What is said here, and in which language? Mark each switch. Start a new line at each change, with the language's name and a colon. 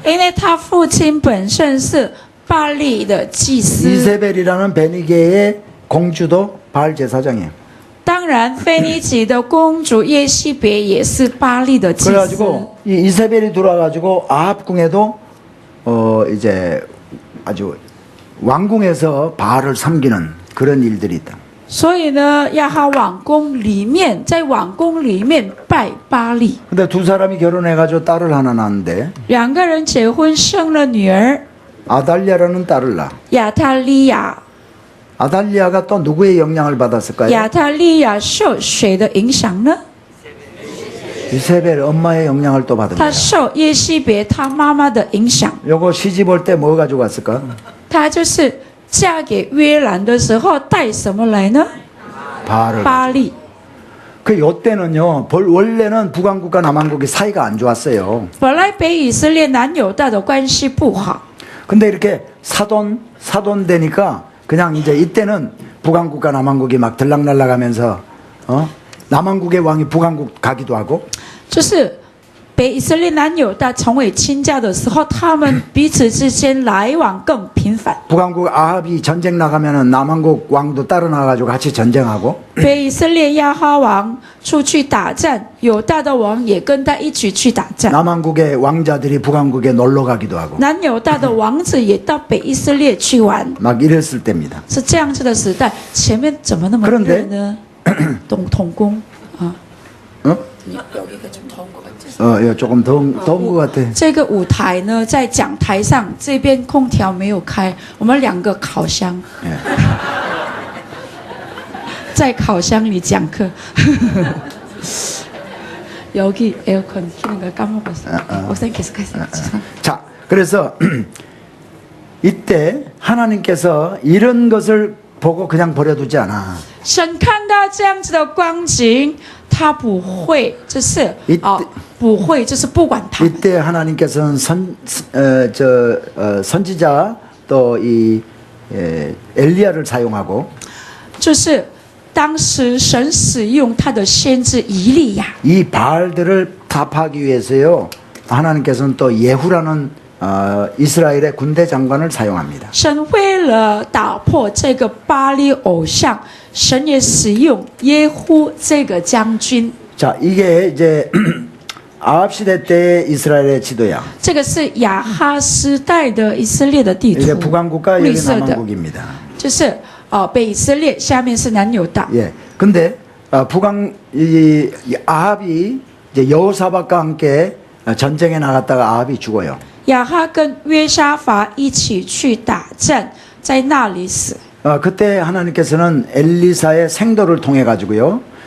Chinese: 因为他父亲本身是巴利的祭司。
Korean: 이세벨이라는 베니게의 공주도 바알 제사장이에요.
Chinese: 当然，腓尼基的公主耶西别也是巴利的祭司。
Korean: 그래가지고 이 이세벨이 들어와가지고 아합 궁에도 이제 아주 왕궁에서 바알을 섬기는 그런 일들이 있다.
Chinese: 所以呢，亚哈王宫里面，在王宫里面拜巴利。
Korean: 근데 두 사람이 결혼해가지고 딸을 하나 낳는데
Chinese: 两个人结婚生了女儿
Korean: 아달리아라는 딸을 낳아.
Chinese: 亚他利亚。
Korean: 아달리아가 또 누구의 영향을 받았을까요?
Chinese: 亚他利亚受谁的影响呢？
Korean: 이세벨 엄마의 영향을 또 받은
Chinese: 他
Korean: 거예요.
Chinese: 受耶西别他妈妈的影响，
Korean: 요거 시집 올 때 뭐 가지고 왔을까?
Chinese: 他就是嫁给约兰的时候带什么来呢？
Korean: 바알을.
Chinese: 巴利。
Korean: 그 요때는요. 원래는 북왕국과 남왕국이 사이가 안 좋았어요.
Chinese: 本来北以色列南犹大的关系不好，
Korean: 근데 이렇게 사돈 되니까 그냥 이제 이때는 북왕국과 남왕국이 막 들락날락하면서 남왕국의 왕이 북왕국 가기도 하고
Chinese: 就是北以色列南犹大成为亲家的时候，他们彼此之间来往更频繁。
Korean: 북왕국 아합이 전쟁 나가면은 남왕국 왕도 따라 나가지고 같이 전쟁하고
Chinese: 北以色列亚哈王出去打战，犹大的王也跟他一起去打战。
Korean: 남왕국의 왕자들이 북왕국에 놀러 가기도 하고
Chinese: 南犹大的王子也到北以色列去玩，
Korean: 막 이랬을 때입니다.
Chinese: 是这样子的时代。前面怎么那么热呢？童工啊， 어? 有一个童工。
Korean: 예, 조금 더운 것 같아.
Chinese: 这个舞台呢，在讲台上，这边空调没有开，我们2个烤箱， 예. 在烤箱里讲课。
Korean: 여기 에어컨 켜는 걸 까먹었어요. 옥상 계속하세요. 자, 그래서 이때 하나님께서 이런 것을 보고 그냥 버려두지 않아.
Chinese: 神看到这样子的光景，他不会，就是不会，就是不管他。
Korean: 이때 하나님께서는 선지자 또 이 엘리야를 사용하고
Chinese: 就是当时神使用他的先知以利亚，
Korean: 이 바알들을 타파하기 위해서요. 하나님께서는 또 예후라는 이스라엘의 군대 장관을 사용합니다.
Chinese: 神为了打破这个巴利偶像，神也使用耶户这个将军。
Korean: 자, 이게 이제 아합 시대 때 이스라엘의 지도야.
Chinese: 这个是亚哈时代的以色列的地
Korean: 이게
Chinese: 图，
Korean: 북왕국과
Chinese: 绿
Korean: 여기
Chinese: 色的，
Korean: 남왕국입니다.
Chinese: 就是北以色列，下面是南犹大。 예.
Korean: 근데 이 아합이 이제 여호사밧과 함께 전쟁에 나갔다가 아합이 죽어요.
Chinese: 亚哈跟约沙法一起去打战，在那里死。
Korean: 그때 하나님께서는 엘리사의 생도를 통해 가지고요.